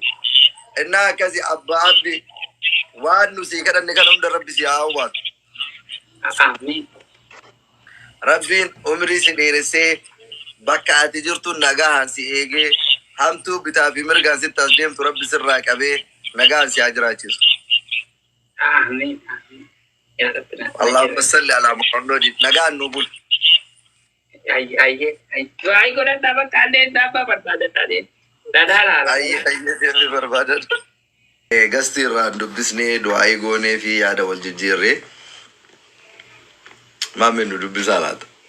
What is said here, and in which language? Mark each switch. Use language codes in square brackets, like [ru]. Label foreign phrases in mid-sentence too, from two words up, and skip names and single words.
[om] Innaa akkasi abbaa abdi waan nu sii kadhanne kana hunda rabbi si haa hawwaatu. Amiin. Rabbiin umrii si dheeressee bakka ati jirtu nagahaan si eegee hamtuu bitaa fi mirgaan sitti as deemtu rabbi sirraa qabee nagahaan si haa jiraachisu. Amiin. [ar] اللهم صل على محمد. [om] Nagaan nu bul. Du'aayii godhadhaa bakka addeen daabbaa barbaadataa deemu. Dadaalaala. Ayyee seerri barbaadan. Gasti irraan dubbisnee du'aayii goonee fi yaada wal jijjiirree. Maamin nu dubbisaa laata?